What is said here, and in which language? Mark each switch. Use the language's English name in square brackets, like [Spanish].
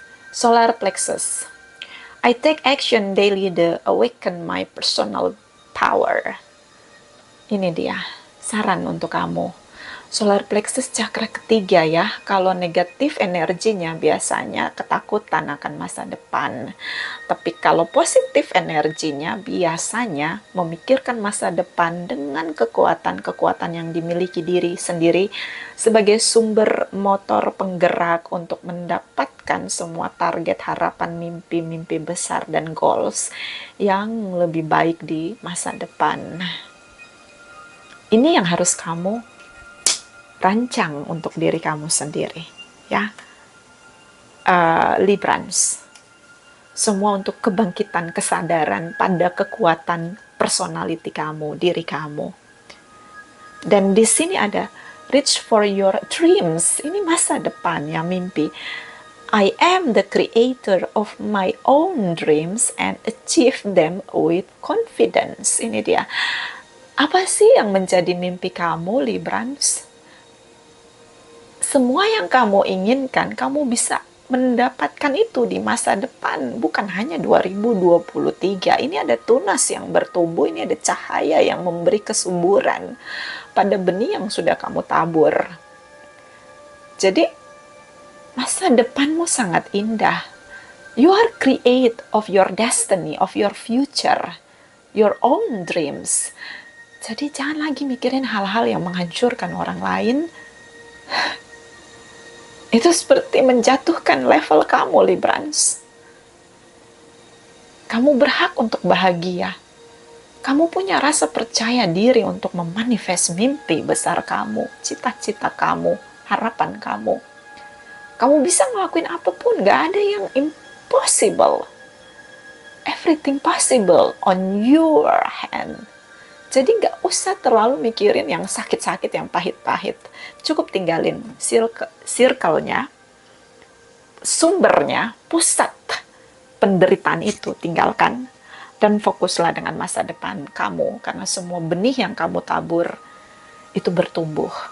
[English] Solar plexus. I take action daily to awaken my personal power. [Indonesian] Ini dia saran untuk kamu. Solar plexus chakra ketiga ya. Kalau negatif energinya biasanya ketakutan akan masa depan. Tapi kalau positif energinya biasanya memikirkan masa depan dengan kekuatan-kekuatan yang dimiliki diri sendiri sebagai sumber motor penggerak untuk mendapatkan semua target, harapan, mimpi-mimpi besar dan goals yang lebih baik di masa depan. Ini yang harus kamu rancang untuk diri kamu sendiri, ya. Librans, semua untuk kebangkitan kesadaran pada kekuatan personality kamu, diri kamu. Dan di sini ada [English] reach for your dreams. [Indonesian] Ini masa depan ya, mimpi. [English] I am the creator of my own dreams and achieve them with confidence. [Indonesian] Ini dia. Apa sih yang menjadi mimpi kamu, Librans? Semua yang kamu inginkan, kamu bisa mendapatkan itu di masa depan, bukan hanya 2023. Ini ada tunas yang bertumbuh, ini ada cahaya yang memberi kesuburan pada benih yang sudah kamu tabur. Jadi, masa depanmu sangat indah. [English] You are create of your destiny, of your future, your own dreams. [Indonesian] Jadi jangan lagi mikirin hal-hal yang menghancurkan orang lain. Itu seperti menjatuhkan level kamu, Librans. Kamu berhak untuk bahagia. Kamu punya rasa percaya diri untuk memanifest mimpi besar kamu, cita-cita kamu, harapan kamu. Kamu bisa ngelakuin apapun, gak ada yang impossible. [English] Everything possible on your hand. [Indonesian] Jadi gak usah terlalu mikirin yang sakit-sakit, yang pahit-pahit. Cukup tinggalin circle-nya, sumbernya, pusat penderitaan itu tinggalkan. Dan fokuslah dengan masa depan kamu, karena semua benih yang kamu tabur itu bertumbuh.